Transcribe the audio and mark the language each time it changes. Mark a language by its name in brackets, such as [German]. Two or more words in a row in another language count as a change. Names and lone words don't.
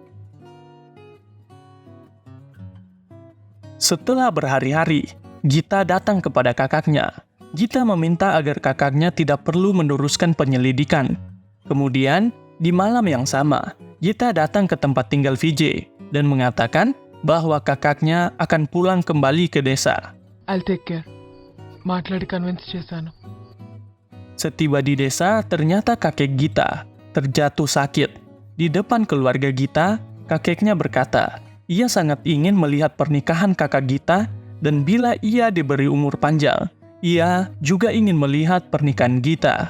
[Indonesian] Setelah berhari-hari, Gita datang kepada kakaknya. Gita meminta agar kakaknya tidak perlu meneruskan penyelidikan. Kemudian, di malam yang sama, Gita datang ke tempat tinggal Vijay dan mengatakan bahwa kakaknya akan pulang kembali ke desa. [English] I'll take care. [Telugu] మాట్లాడి కన్విన్స్ చేశాను. [Indonesian] Setiba di desa, ternyata kakek Gita terjatuh sakit. Di depan keluarga Gita, kakeknya berkata, ia sangat ingin melihat pernikahan kakak Gita dan bila ia diberi umur panjang, ia juga ingin melihat pernikahan Gita.